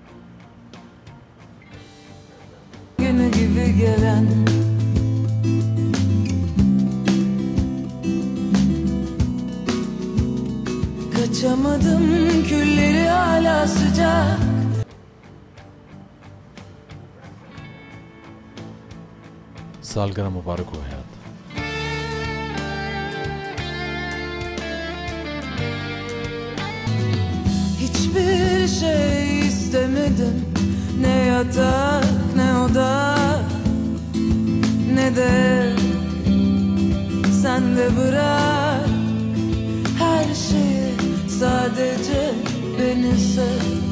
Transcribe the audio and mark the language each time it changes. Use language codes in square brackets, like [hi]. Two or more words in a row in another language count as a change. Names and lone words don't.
[tr] Günü gibi gelen kaçamadım, külleri hala sıcak. [hi] सालगिरह मुबारक हो हयात। [tr] Hiçbir şey istemedim, ne yatak ne oda, ne de sen de bırak her şeyi, sadece beni sev.